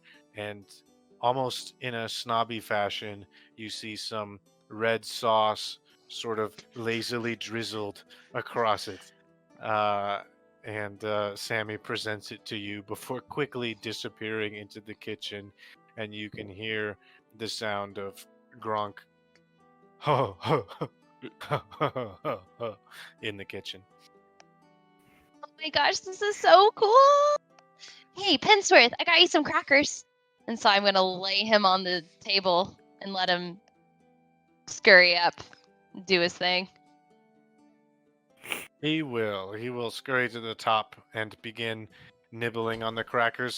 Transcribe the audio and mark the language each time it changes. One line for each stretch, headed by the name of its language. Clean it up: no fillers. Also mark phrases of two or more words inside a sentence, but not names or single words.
English: And almost in a snobby fashion, you see some red sauce sort of lazily drizzled across it. And Sammy presents it to you before quickly disappearing into the kitchen, and you can hear the sound of Gronk ho ho ho ho ho ho ho in the kitchen. Oh my gosh, this is so cool! Hey, Pensworth, I got you some crackers. And so I'm gonna lay him on the table and let him scurry up, do his thing. He will scurry to the top and begin nibbling on the crackers.